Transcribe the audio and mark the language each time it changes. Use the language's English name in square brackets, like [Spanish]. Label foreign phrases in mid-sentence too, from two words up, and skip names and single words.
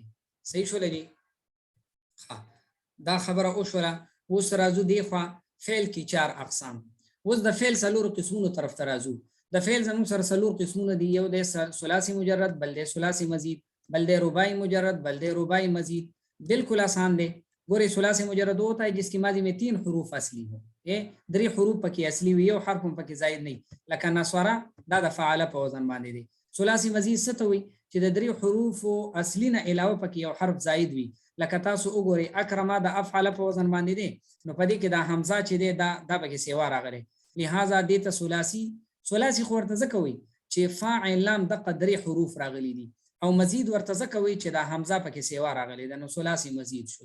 [Pashto] صحیح شول دی؟ دا خبره وشوله. اوس راځو دی خوا فعل کې 4 اقسام. اوس د فعل څلورو قسمونو طرف ته راځو. د فعل زموږ سره څلور قسمونه دي، یو دی ثلاثي مجرد، بل دی ثلاثي مزید، بل دی رباعی مجرد، بل دی رباعی مزید. بالکل آسان دی. [Urdu] گوری ثلاثی مجرد ہوتا ہے جس کی ماضی میں 3 حروف اصلی ہو، 3 حروف پکی اصلی ہوئی یو حرف پکی زائد نہیں، [Pashto] لکه نصرا دا د فعل په وزن باندې دی. ثلاثی مزید څه ته وي چې د 3 حروف اصلی نه علاوه پکی یو حرف زائد وي، لکه تاسو وګورئ اکرمه د افعل په وزن باندې دی، نو پدې کې دا حمزه چې دی دا پکی سیوا راغلی، لہذا دې ته ثلاثی خو ورته ځکه وي چې فاعل لام د 3 حروف راغلي دي، او مزید ورته ځکه وي چې دا حمزه پکې سیوا راغلی ده، نو ثلاثي مزید شو.